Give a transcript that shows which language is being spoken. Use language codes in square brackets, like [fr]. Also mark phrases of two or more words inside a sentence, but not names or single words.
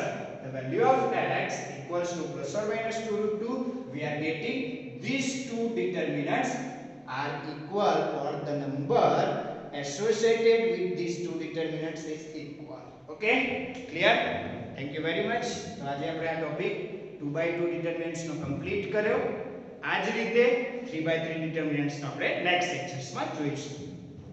[en] The value of x equals to plus or minus 2 root 2. We are getting these two determinants are equal, or the number associated with these two determinants is equal. Okay, clear? Thank you very much. [gu] તો આજે આપણે આ ટોપિક [en] 2 by 2 determinants [gu] નો કમ્પ્લીટ કર્યો. આ જ રીતે [en] 3 by 3 determinants [gu] નો આપણે [en] next lectures [gu] માં જોઈશું.